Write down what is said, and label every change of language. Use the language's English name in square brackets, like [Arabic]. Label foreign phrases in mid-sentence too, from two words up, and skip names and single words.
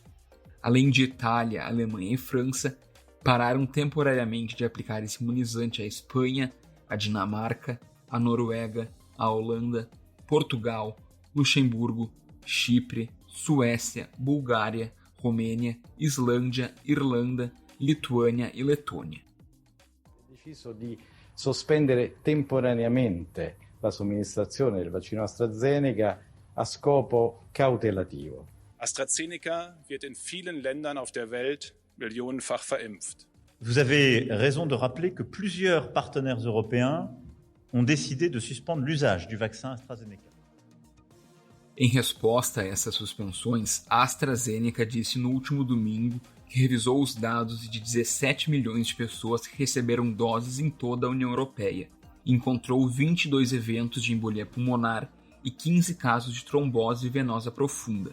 [Portuguese] Além de Itália, Alemanha e França, pararam temporariamente de aplicar esse imunizante à Espanha, a Dinamarca, a Noruega, a Holanda, Portugal, Luxemburgo, Chipre, Suécia, Bulgária, Romênia, Islândia, Irlanda, Lituânia e Letônia. [Italian] Deciso di sospendere temporaneamente la somministrazione del vaccino AstraZeneca a scopo cautelativo. [German] AstraZeneca wird in vielen Ländern auf der Welt millionenfach verimpft. [French] Vous avez raison de rappeler que plusieurs partenaires européens ont décidé de suspendre l'usage du vaccin AstraZeneca. [Portuguese] Em resposta a essas suspensões, a AstraZeneca disse no último domingo que revisou os dados de 17 milhões de pessoas que receberam doses em toda a União Europeia e encontrou 22 eventos de embolia pulmonar e 15 casos de trombose venosa profunda.